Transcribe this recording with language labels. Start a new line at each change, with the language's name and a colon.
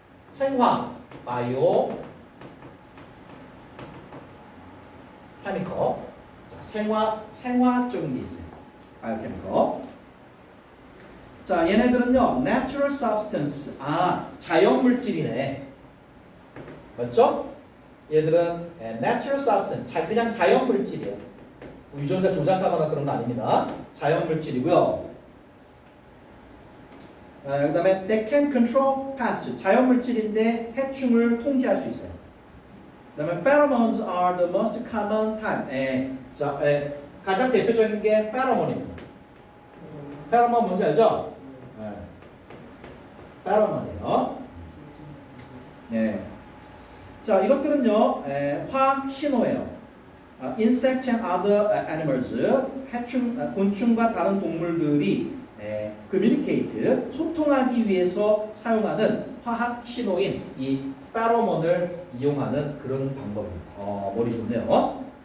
Korean: 생화 바이오 케미컬. 자, 생화적인 게 있어요. 바이오케미컬. 자, 얘네들은요,
English: natural substance.
Korean: 자연 물질이네. 맞죠? 얘들은
English: natural substance.
Korean: 그냥 자연 물질이에요. 유전자 조작하거나 그런 거 아닙니다. 자연 물질이고요. 그 다음에
English: they can control pests.
Korean: 자연 물질인데 해충을 통제할 수 있어요. 그 다음에
English: pheromones are the most common type.
Korean: 가장 대표적인 게 pheromone입니다. pheromone 뭔지 알죠? pheromone이에요. 자, 이것들은요, 화학 신호예요.
English: insect and other animals,
Korean: 곤충과 다른 동물들이 communicate, 소통하기 위해서 사용하는 화학 신호인 이 페로몬을 이용하는 그런 방법입니다. 머리 좋네요.